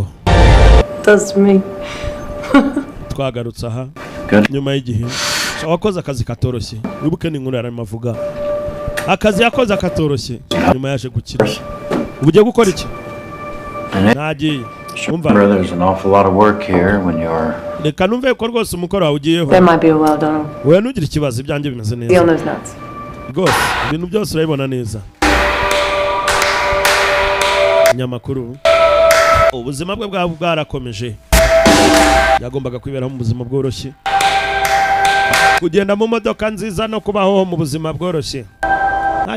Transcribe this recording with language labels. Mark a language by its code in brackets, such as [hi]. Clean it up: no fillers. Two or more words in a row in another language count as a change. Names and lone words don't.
[en] That's me. [rw] twagarutse aha nyuma y'igihe wakoze akazi katoroshye wibuke n'inkuru yarimo avuga akazi yakoze katoroshye nyuma yaje gukira ubu ugiye gukora iki nagiye umva [en] There's an awful lot of work here when you're... [rw] reka numve ko rwose umukoro wawe ugiyeho [en] There might be a well done. [rw] wowe ntugire ikibazo ibyanjye bimeze [en] Deal [rw] neza [en] those nuts. [rw] rwose ibintu byose urabibona neza nyamakuru ubuzima bwe bwaba bwarakomeje yagombaga kwiberaho mu buzima bworoshye kugenda mu modoka nziza no kubaho mu buzima bworoshye nta